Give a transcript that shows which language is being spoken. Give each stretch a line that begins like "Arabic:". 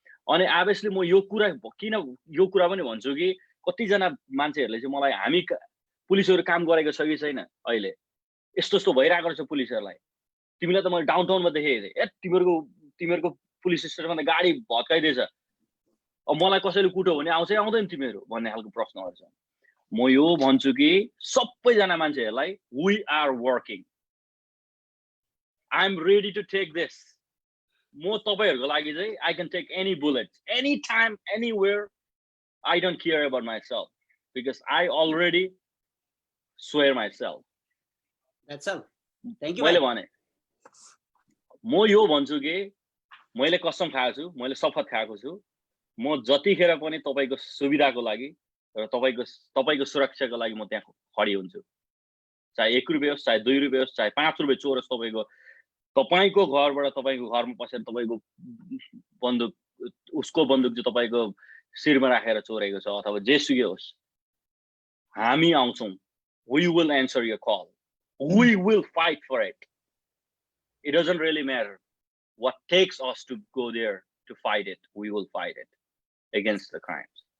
Nepali: अनि अभियसली म यो कुरा पनि भन्छु कि कतिजना मान्छेहरूले चाहिँ मलाई हामी पुलिसहरू काम गरेको छ कि छैन, अहिले यस्तो यस्तो भइरहेको रहेछ पुलिसहरूलाई, तिमीलाई त मैले डाउनटाउनमा देखेको थिएँ, तिमीहरूको पुलिस स्टेसनमा त गाडी भत्काइदिएछ, अब मलाई कसैले कुट्यो भने आउँछै आउँदैन तिमीहरू भन्ने खालको प्रश्नहरू छ। म यो भन्छु कि सबैजना मान्छेहरूलाई
English: We are working, I am ready to take this.
Nepali: म तपाईँहरूको लागि चाहिँ
English: I can take any bullet any time anywhere, I don't care about myself because I already swear myself.
Nepali: मैले भने म यो भन्छु कि मैले कसम खाएको छु, मैले शपथ खाएको छु, म जतिखेर पनि तपाईँको सुविधाको लागि र तपाईँको सुरक्षाको लागि म त्यहाँ खडी हुन्छु। चाहे 1 रुपियाँ होस्, चाहे 2 रुपियाँ होस्, चाहे 5 रुपियाँ चोर होस्, तपाईँको घरबाट तपाईँको घरमा पसेर तपाईँको बन्दुक, उसको बन्दुक चाहिँ तपाईँको शिरमा राखेर चोरेको छ अथवा जेसुकै होस्, हामी आउँछौँ।
English: We will answer your call. We will fight for it. It doesn't really matter what takes us to go there to fight it. We will fight it against the crimes.